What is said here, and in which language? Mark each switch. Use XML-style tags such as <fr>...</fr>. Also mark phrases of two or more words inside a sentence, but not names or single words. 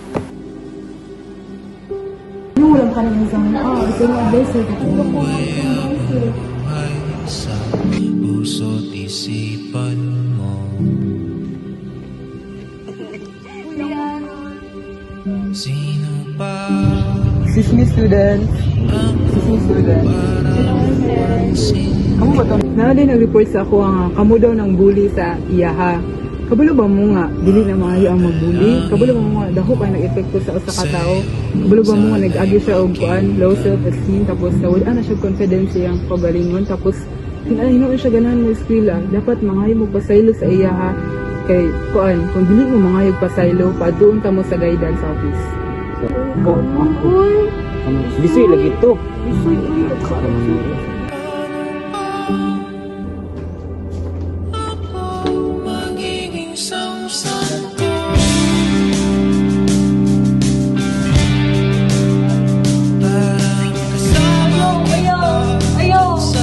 <tl>Wala ka naman sa mga, ito yung advice eh. Sa puso't isipan mo. Sino pa</tl> <en>Excuse me, student.</en> <ceb>Kamu ba to? Na din nag-report sa ako nga kamo daw ng bully sa iyaha. Kabalo ba mo nga dili na maayo ang magbully? Kabalo ba mo nga daho kay nag-epekto sa usa ka tawo? Kabalo ba mo nga nag-agi siya og kuan,</ceb> <en>low self-esteem</en> <ceb>tapos wala na siya confidence siyang pagalingon tapos hinahinuon siya ganahan mo eskwela. Dapat mangayo mo pasaylo sa iyaha kay kuan kung dili mo mangayog pasaylo paduon ta mo sa</ceb> <en>guidance office.</en> <ceb>Bisoy lagi to.</ceb> <tl>magiging samsam ko? Parang kasama sa</tl>